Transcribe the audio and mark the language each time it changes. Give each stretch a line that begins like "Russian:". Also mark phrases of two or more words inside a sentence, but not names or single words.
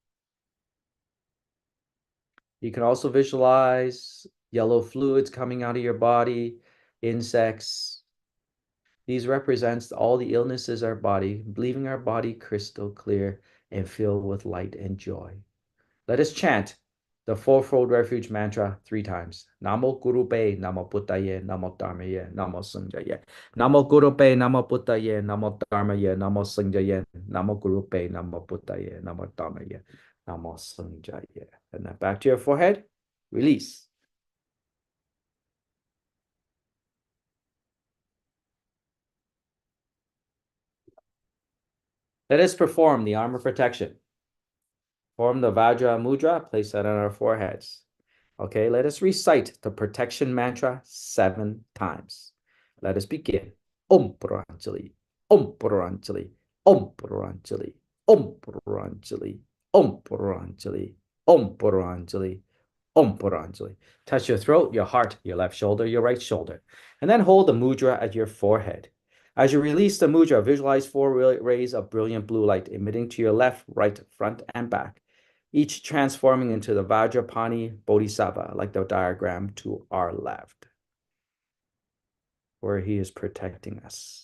English: You can also visualize yellow fluids coming out of your body, insects. These represents all the illnesses of our body, leaving our body crystal clear and filled with light and joy. Let us chant the fourfold refuge mantra 3 times.
Sanskrit: Namo Guru Be, Namo Buddhaye, Namo Dharmaye, Namo Sanghaye. Namo Guru Be, Namo Buddhaye, Namo Dharmaye, Namo Sanghaye. Namo Guru Be, Namo Buddhaye, Namo Dharmaye, Namo Sanghaye.
English: And then back to your forehead. Release. Let us perform the armor protection. Form the
Sanskrit: Vajra Mudra,
English: place that on our foreheads. Okay, let us recite the protection mantra 7 times. Let us begin.
Sanskrit: Om Puranjali, Om Puranjali, Om Puranjali, Om Puranjali, Om Puranjali, Om Puranjali, Om Puranjali.
English: Touch your throat, your heart, your left shoulder, your right shoulder, and then hold the mudra at your forehead. As you release the mudra, visualize 4 rays of brilliant blue light emitting to your left, right, front, and back, each transforming into the Vajrapani Bodhisattva, like the diagram to our left, where he is protecting us.